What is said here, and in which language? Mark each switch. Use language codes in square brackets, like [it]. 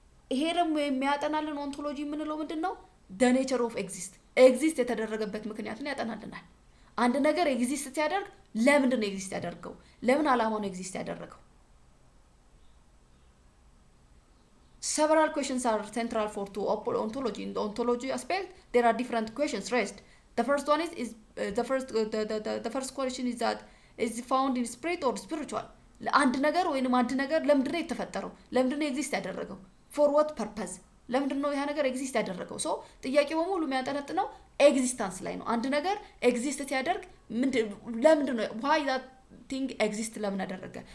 [am] ይሄ ደግሞ የሚያጠናልን ኦንቶሎጂ የምንለው ምንድነው? [en] the nature of exist [am] የተደረገበት ምክንያትን ያጠናልናል። አንድ ነገር ኤግዚስት ሲያደርግ ለምንድን ነው ኤግዚስት ያደርገው? ለምን ዓላማ ነው ኤግዚስት ያደረገው? [en] Several questions are central for ontology. In the ontology aspect, there are different questions raised. The first one is the first question is that is found in spirit or spiritual? [am] አንድ ነገር ወይንም አንድ ነገር ለምንድን ነው የተፈጠረው? ለምንድን ነው ኤግዚስት ያደረገው? [en] for what purpose? [am] ለምንድን ነው ያ ነገር ኤግዚስት ያደረገው? ሶ ጥያቄው በሙሉ የሚያጠነጥነው ኤግዚስተንስ ላይ ነው። አንድ ነገር ኤግዚስት ሲያደርግ ለምንድን ነው [en] why that thing exist [am] ለምን አደረገ?